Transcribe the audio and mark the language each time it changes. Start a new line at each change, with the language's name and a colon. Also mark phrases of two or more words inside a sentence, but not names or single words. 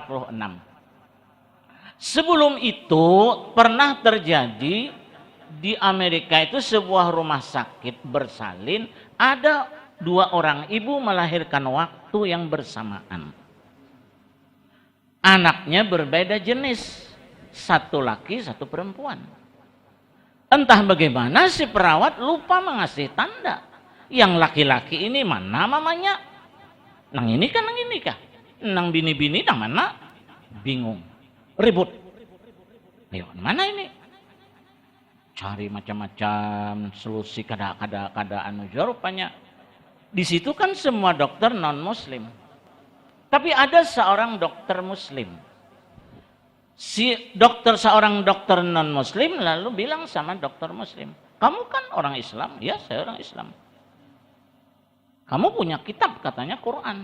Indonesian: Sebelum itu pernah terjadi di Amerika itu sebuah rumah sakit bersalin, ada 2 orang ibu melahirkan waktu yang bersamaan. Anaknya berbeda jenis, 1 laki 1 perempuan. Entah bagaimana si perawat lupa mengasih tanda. Yang laki-laki ini mana mamanya?
Banjar: Nang ini kan, nang ini kah? Nang bini-bini nang mana?
Indonesian: Bingung. Ribut. Ayo, mana ini?
Banjar: Cari macam-macam solusi kada anu rupanya.
Indonesian: Di situ kan semua dokter non muslim. Tapi ada seorang dokter muslim. Seorang dokter non muslim lalu bilang sama dokter muslim, "Kamu kan orang Islam?" "Ya, saya orang Islam." "Kamu punya kitab katanya Quran."